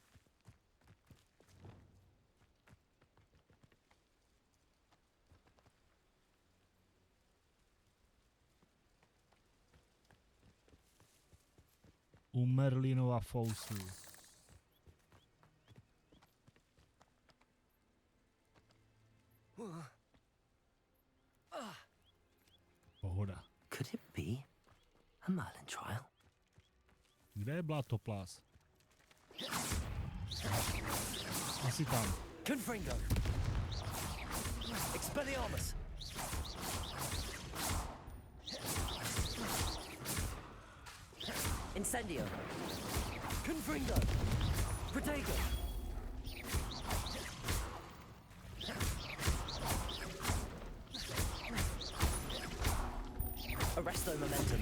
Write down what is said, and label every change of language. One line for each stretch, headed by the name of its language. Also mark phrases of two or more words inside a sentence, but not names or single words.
Czech: U Merlinova fousu. Pohoda.
English: Could it be a Merlin trial?
Czech: Kde je Blatoplas? Asi tam. Confringo. Expelliarmus. Incendio. Confringo. Protego. Arresto momentum.